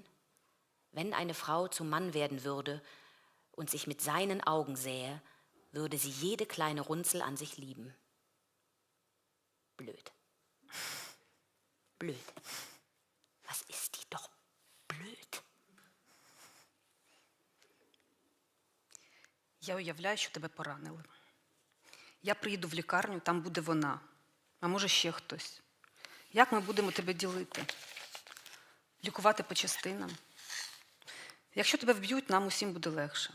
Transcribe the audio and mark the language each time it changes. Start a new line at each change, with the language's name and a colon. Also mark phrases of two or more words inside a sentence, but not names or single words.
German: Wenn eine Frau zum Mann werden würde und sich mit seinen Augen sähe, würde sie jede kleine Runzel an sich lieben. Blöd. blöd. Was ist die doch blöd?
Ukrainian: Я уявляю, що тебе поранили. Я приїду в лікарню, там буде вона. А може ще хтось. Як ми будемо тебе ділити? Лікувати по частинам? Якщо тебе вб'ють, нам усім буде легше.